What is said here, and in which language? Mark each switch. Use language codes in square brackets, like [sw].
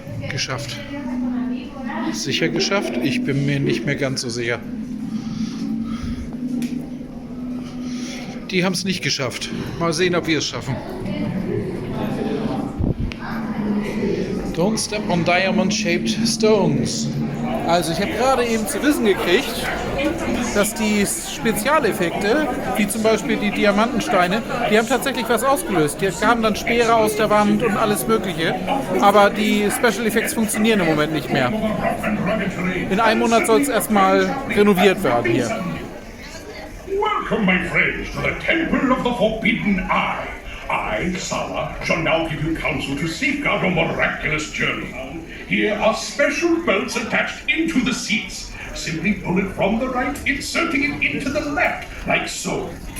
[de] Geschafft. Sicher geschafft? Ich bin mir nicht mehr ganz so sicher. Die haben es nicht geschafft. Mal sehen, ob wir es schaffen. [en] Don't step on diamond-shaped stones. [de] Also ich habe gerade eben zu wissen gekriegt, dass die Spezialeffekte, wie zum Beispiel die Diamantensteine, die haben tatsächlich was ausgelöst. Die kamen dann Speere aus der Wand und alles Mögliche. Aber die Special Effects funktionieren im Moment nicht mehr. In einem Monat soll es erstmal renoviert werden hier. [en] Welcome, my friends, to the Temple of the Forbidden Eye. I, Sala, shall now give you counsel to safeguard your miraculous journey. Here are special belts attached into the seats. Simply pull it from the right, inserting it into the left, like so.